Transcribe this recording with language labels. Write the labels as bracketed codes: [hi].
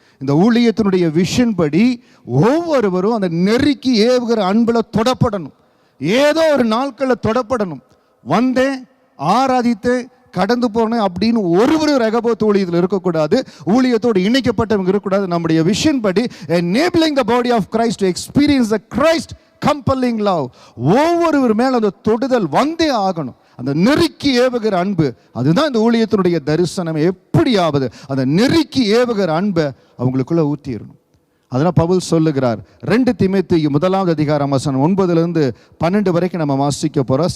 [ta] இந்த ஊழியத்தினுடைய விஷன் படி ஒவ்வொருவரும் அந்த நெருக்கி ஏவுகிற அன்பில் தொடப்படணும். ஏதோ ஒரு நாட்களில் தொடப்படணும். வந்தேன், ஆராதித்தேன், கடந்து போனேன் அப்படின்னு ஒருவரும் ரகபோத் ஊழியத்தில் இருக்கக்கூடாது, ஊழியத்தோடு இணைக்கப்பட்டவங்க இருக்கக்கூடாது. நம்முடைய விஷன் படி [en] enabling the body of Christ to experience the Christ compelling love. [ta] ஒவ்வொருவர் மேல அந்த தொடுதல் வந்தே ஆகணும். அந்த நெருக்கி ஏவுகிற அன்பு, அதுதான் இந்த ஊழியத்தினுடைய தரிசனம். எப்படியாவது அந்த நெருக்கி ஏவுகிற அன்பை அவங்களுக்குள்ள ஊற்றிடணும். அதனால் பவுல் சொல்லுகிறார், 2 தீமோத்தேயு 1 அதிகாரம் வசனம் 9-12 வரைக்கும் நம்ம வாசிக்க போகிறோம்.